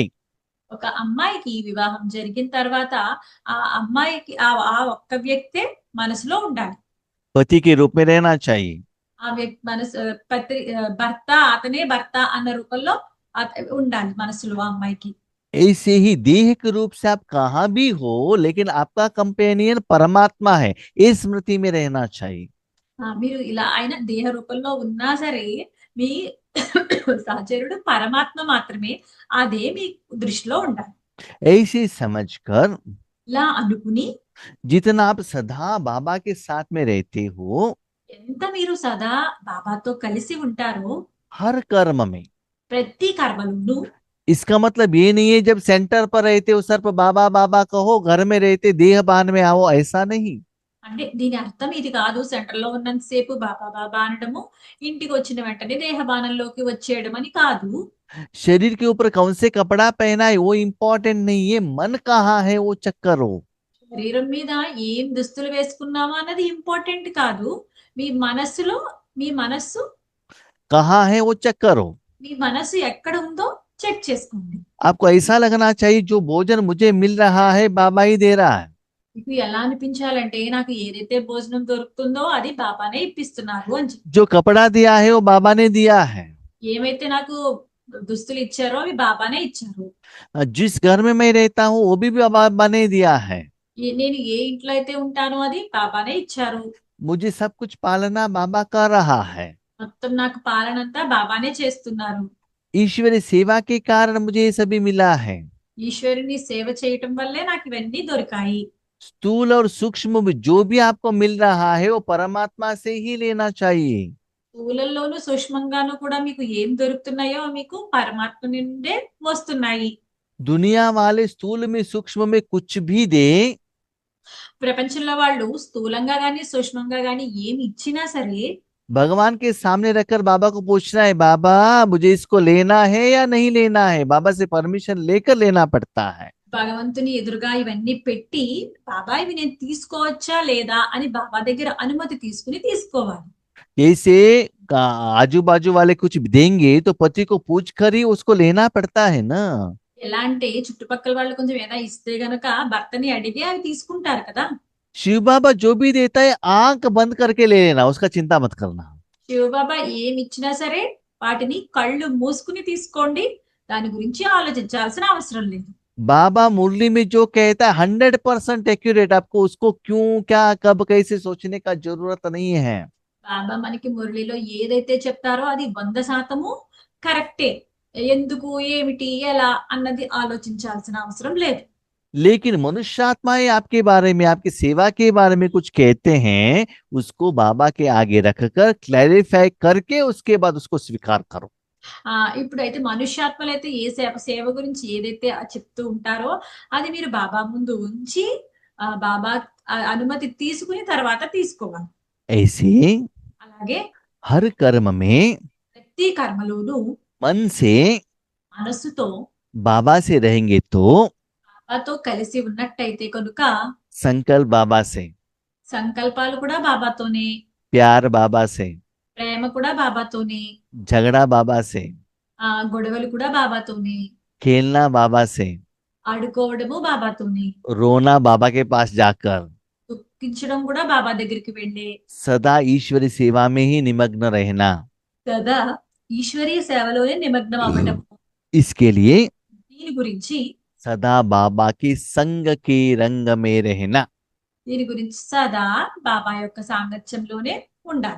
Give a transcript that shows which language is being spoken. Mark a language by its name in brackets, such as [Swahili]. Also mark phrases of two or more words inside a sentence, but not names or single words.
[Telugu] ఒక అమ్మాయికి వివాహం జరిగిన తర్వాత ఆ అమ్మాయికి ఆ ఒక్క వ్యక్తే మనసులో ఉండాలి. [Hindi] पति के रूप में रहना चाहिए। [Telugu] ఆ వ్యక్తి భర్త, అతనే భర్త అన్న రూపంలో ఉండాలి మనసులో ఆ అమ్మాయికి. [Hindi] ऐसे ही देह के रूप से आप कहाँ भी हो लेकिन आपका कंपेनियन परमात्मा है, इस स्मृति में रहना चाहिए। [Telugu] మీరు ఇలా ఆయన దేహ రూపంలో ఉన్నా సరే మీ సహచరుడు పరమాత్మ మాత్రమే. అదే మీ దృష్టిలో ఉండాలి. [Hindi] ऐसे समझकर [Telugu] ఇలా అనుకుని [Hindi] जितना आप सदा बाबा के साथ में रहते हो, [Telugu] ఎంత మీరు సదా బాబాతో కలిసి ఉంటారో [Hindi] हर कर्म में, [Telugu] ప్రతి కర్మలోనూ, [Hindi] इसका मतलब ये नहीं है जब सेंटर पर रहते हो सिर्फ बाबा बाबा कहो, घर में रहते देह बान में आओ, ऐसा नहीं। [Telugu] అంటే దీని అర్థం ఇది కాదు, సెంటర్ లో ఉన్నంతసేపు బాబా బాబా అనడము, ఇంటికి వచ్చిన వెంటనే దేహబానంలోకి వచ్చేయడం అని కాదు. [Hindi] शरीर के ऊपर कौन से कपड़ा पहना है वो इंपॉर्टेंट नहीं है, मन कहाँ है वो चेक करो। [Telugu] శరీరం మీద ఏం దుస్తులు వేసుకున్నామా అన్నది ఇంపార్టెంట్ కాదు. మీ మనస్సులో, మీ మనస్సు [Hindi] कहाँ है वो चेक करो। [Telugu] మీ మనస్సు ఎక్కడ ఉందో చెక్ చేసుకోండి. [Hindi] आपको ऐसा लगना चाहिए जो भोजन मुझे मिल रहा है बाबा ही दे रहा है। [Telugu] మీకు ఎలా అనిపించాలంటే నాకు ఏదైతే భోజనం దొరుకుతుందో అది బాబానే ఇప్పిస్తున్నారు అని చెప్పి. [Hindi] जो कपड़ा दिया है वो बाबा ने दिया है। [Telugu] ఏమైతే నాకు దుస్తులు ఇచ్చారో అవి బాబానే ఇచ్చారు. [Hindi] जिस घर में मैं रहता हूँ वो भी बाबा ने दिया है। [Telugu] నేను ఏ ఇంట్లో అయితే ఉంటానో అది బాబానే ఇచ్చారు. [Hindi] मुझे सब कुछ पालना बाबा कर रहा है। [Telugu] మొత్తం నాకు పాలనంతా బాబానే చేస్తున్నారు. [Hindi] ईश्वरी सेवा के कारण मुझे ये सभी मिला है। [Telugu] ఈశ్వరుని సేవ చేయటం వల్లే నాకు ఇవన్నీ దొరికాయి. [Hindi] स्थूल और सूक्ष्म में जो भी आपको मिल रहा है वो परमात्मा से ही लेना चाहिए। [Telugu] స్థూలంలోను సూక్ష్మంగాను కూడా మీకు ఏం దొరుకుతున్నాయో మీకు పరమాత్మ నుండే వస్తున్నాయి. [Hindi] दुनिया वाले स्थूल में सूक्ष्म में कुछ भी दे, [Telugu] ప్రపంచంలో వాళ్ళు స్థూలంగా గాని సూక్ష్మంగా గాని ఏమి ఇచ్చినా సరే [Hindi] भगवान के सामने रखकर बाबा को पूछना है, बाबा मुझे इसको लेना है या नहीं लेना है, बाबा से परमिशन लेकर लेना पड़ता है। [Telugu] భగవంతుని ఎదురుగా ఇవన్నీ పెట్టి బాబా ఇవి నేను తీసుకోవచ్చా లేదా అని బాబా దగ్గర అనుమతి తీసుకుని తీసుకోవాలి. [Hindi] जैसे आजू बाजू वाले कुछ देंगे तो पति को पूछ कर ही उसको लेना पड़ता है ना। [Telugu] ఎలా అంటే చుట్టుపక్కల వాళ్ళు కొంచెం ఏదైనా ఇస్తే గనక భర్తని అడిగి అవి తీసుకుంటారు కదా. [Hindi] शिव बाबा जो भी देता है आंख बंद करके ले लेना, उसका चिंता मत करना। [Telugu] శివబాబా ఏమి ఇచ్చినా సరే వాటిని కళ్ళు మూసుకుని తీసుకోండి, దాని గురించి ఆలోచించాల్సిన అవసరం లేదు. [Hindi] बाबा मुरली में जो कहता है 100% एक्यूरेट, आपको उसको क्यों क्या कब कैसे सोचने का जरूरत नहीं है। [Telugu] బాబా మనకి మురళిలో ఏదైతే చెప్తారో అది 100% కరెక్టే. ఎందుకు, ఏమిటి, ఎలా అన్నది ఆలోచించాల్సిన అవసరం లేదు. [Hindi] लेकिन मनुष्यात्माएं आपके बारे में, आपकी सेवा के बारे में कुछ कहते हैं, उसको बाबा के आगे रखकर क्लैरिफाई करके उसके बाद उसको स्वीकार करो। [Telugu] ఇప్పుడైతే మనుష్యాత్మలు అయితే ఏ సేవ సేవ గురించి ఏదైతే చెప్తూ ఉంటారో అది మీరు బాబా ముందు ఉంచి బాబా అనుమతి తీసుకుని తర్వాత తీసుకోవాలి. [Hindi] ऐसे [Telugu] అలాగే [Hindi] हर कर्म में [Telugu] ప్రతి కర్మలోనూ [Hindi] मन से [Telugu] మనస్సుతో [Hindi] बाबा से रहेंगे तो [Telugu] బాబాతో కలిసి ఉన్నట్టయితే కనుక [Hindi] संकल्प बाबा से, [Telugu] సంకల్పాలు కూడా బాబాతోనే, [Hindi] प्यार बाबा से, [Telugu] ప్రేమ కూడా బాబాతోనే, [Hindi] झगड़ा बाबा से, [Telugu] గొడవలు కూడా బాబాతోనే, [Hindi] खेलना बाबा से, [Telugu] ఆడుకోవడము బాబాతోనే, [Hindi] रोना बाबा के पास जाकर, [Telugu] దుఃఖించడం కూడా బాబా దగ్గరికి వెళ్ళే, [Hindi] सदा ईश्वरी सेवा में ही निमग्न रहना। [Telugu] కదా ఈశ్వరీయ సేవలోనే నిమగ్నం అవ్వటం. [Hindi] इसके लिए [Telugu] దీని గురించి [Hindi] सदा बाबा की संग के रंग में रहना। [Telugu] దీని గురించి సదా బాబా యొక్క సాంగత్యంలోనే ఉండాలి.